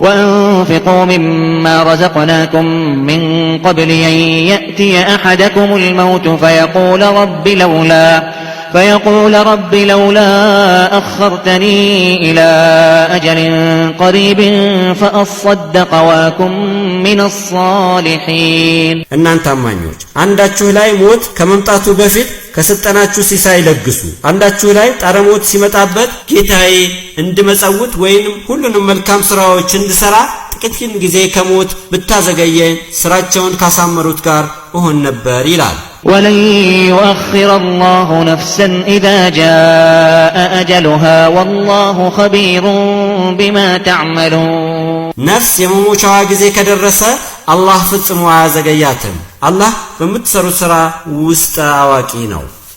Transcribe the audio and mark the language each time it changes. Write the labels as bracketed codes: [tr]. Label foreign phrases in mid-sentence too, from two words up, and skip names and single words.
[ar] وأنفقوا مما رزقناكم من قبل أن يأتي أحدكم الموت فيقول رب لولا أخرتني إلى أجل قريب فأصدق وأكن من الصالحين [am] እናንተ አማኞች አንዳችሁ ላይ ሞት ከመምጣቱ በፊት ከሰጠናችሁ ሲሳይ ለግሱ። አንዳችሁ ላይ ጣረሞት ሲመጣበት ጌታዬ እንድመጸውት ወይንም ሁሉንም መልካም ስራዎች እንድሰራ ጥቂት ጊዜ ከሞት ብታዘገየኝ ስራቸውን ካሳመሩት ጋር እሆን ነበር ይላል። [ar] ولن يؤخر الله نفسا إذا جاء أجلها والله خبير بما تعملون [am] ነፍስ የመሞቻዋ ጊዜ ከደረሰ አላህ ፍጽሞ አያዘገያትም። አላህ በምትሰሩት ሥራ ውስጥ አዋቂ ነው።